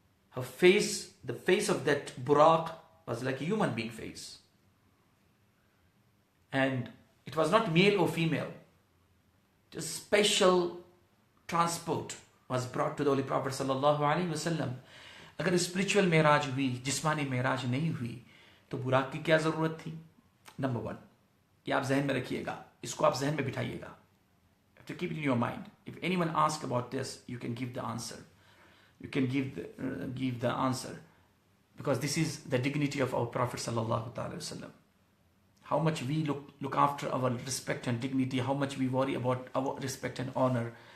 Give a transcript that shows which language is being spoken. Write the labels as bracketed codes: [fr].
[en] Her face, the face of that Buraq was like a human being face. And it was not male or female. Just special transport was brought to the Holy Prophet sallallahu alaihi wasallam. [ur] اگر spiritual معراج ہوئی, جسمانی معراج نہیں ہوئی, تو براق کی کیا ضرورت تھی؟ نمبر 1, یہ آپ ذہن میں رکھیے گا, اس کو آپ ذہن میں بٹھائیے گا. [en] You have to keep it in your mind. If anyone asks about this, you can give the answer. You can give the answer, because this is the dignity of our Prophet sallallahu alaihi wasallam. How much we look after our respect and dignity, how much we worry about our respect and honor.